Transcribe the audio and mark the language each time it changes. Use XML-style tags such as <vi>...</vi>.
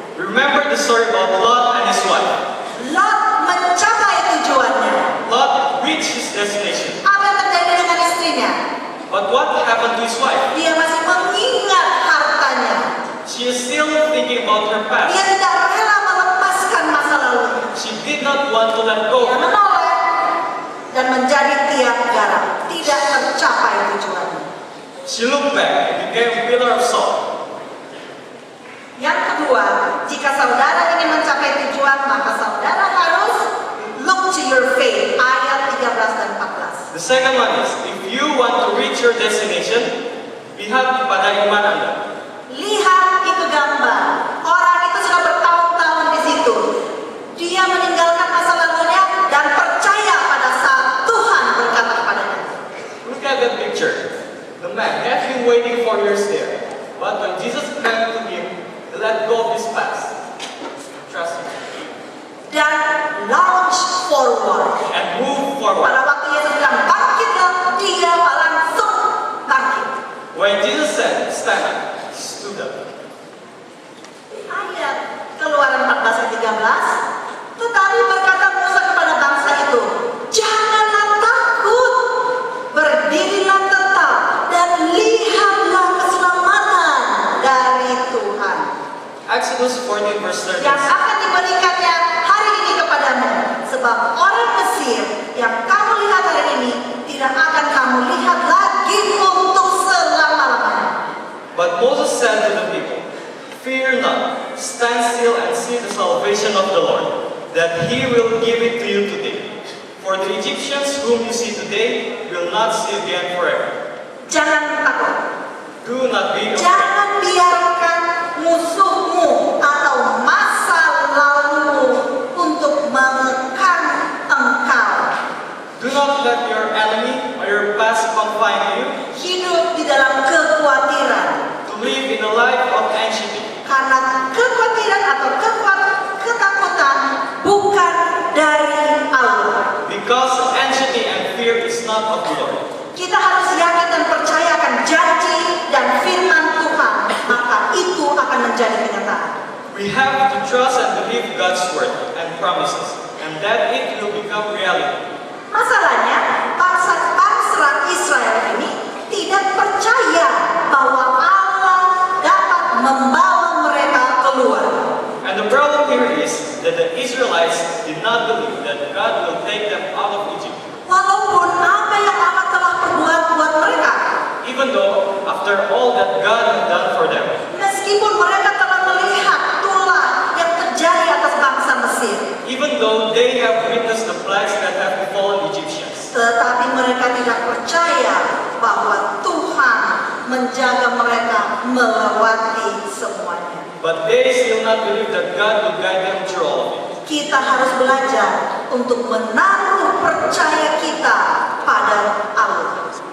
<en>Remember the story about Lot and his wife.</en> <id>Lot mencapai tujuannya.</id> <en>Lot reached his destination.</en> <id>Apa yang terjadi dengan istrinya?</id> <en>But what happened to his wife?</en> <id>Dia masih mengingat hartanya.</id> <en>She is still thinking about her</en> <id>Dia</id> <en>past.</en> <id>tidak rela melepaskan masa lalunya.</id> <en>She did not want to let go.</en> <id>Dia menoleh dan menjadi tiang garam. Tidak tercapai tujuannya.</id> <en>She looked back and became a pillar of salt.</en> <id>Yang kedua, jika saudara ingin mencapai tujuan, maka saudara harus</id> <en>look to your faith.</en> <id>Ayat 13 dan 14.</id> <en>The second one is, if you want to reach your destination,</en> <id>lihat kepada iman Anda. Lihat itu gambar. Orang itu sudah bertahun-tahun di situ. Dia meninggalkan masa lalunya dan percaya pada saat Tuhan berkata kepadanya.</id> <en>Look at that picture. The man had been waiting for years there. But when Jesus came to him, he let go of his past. Trust him. Dan launch forward. And move forward.</en> <id>Pada waktu Yesus bilang bangkitlah, dia langsung bangkit.</id> <en>When Jesus said, stand up, he stood up.</en> <id>Ayat Keluaran 14 ayat 13. Tetapi berkata Musa kepada bangsa itu, janganlah takut, berdirilah tetap dan lihatlah keselamatan dari Tuhan</id> <en>Exodus 14 verse 13.</en> <id>yang akan diberikannya hari ini kepadamu. Sebab orang Mesir yang kamu lihat hari ini tidak akan kamu lihat lagi untuk selama-lamanya.</id> <en>But Moses said to the people, fear not, stand still and see the salvation of the Lord, that he will give it to you today. For the Egyptians whom you see today will not see again forever.</en> <id>Jangan takut.</id> <en>Do not be afraid.</en> <id>Jangan biarkan musuhmu atau masa lalumu untuk mengekang engkau.</id> <en>Do not let your enemy or your past confine you</en> <id>Hidup di dalam kekhawatiran.</id> <en>to live in a life of anxiety.</en> <id>Karena kekhawatiran atau ketakutan bukan dari Allah.</id> <en>Because anxiety and fear is not of the Lord.</en> <id>Kita harus yakin dan percayakan janji dan firman Tuhan, maka itu akan menjadi kenyataan.</id> <en>We have to trust and believe God's word and promises, and that it will become reality.</en> <id>Masalahnya, bangsa Israel ini tidak percaya bahwa Allah dapat membawa mereka keluar.</id> <en>And the problem here is that the Israelites did not believe that God will take them out of Egypt.</en> <id>Walaupun apa yang Allah telah perbuat buat mereka,</id> <en>Even though, after all that God had done for them,</en> <id>meskipun mereka telah melihat tulah yang terjadi atas bangsa Mesir,</id> <en>even though they have witnessed the plagues that have befallen Egyptians,</en> <id>tetapi mereka tidak percaya bahwa Tuhan menjaga mereka melewati semuanya.</id> <en>but they still not believe that God will guide them through all of it.</en> <id>Kita harus belajar untuk menaruh percaya kita pada Allah.</id>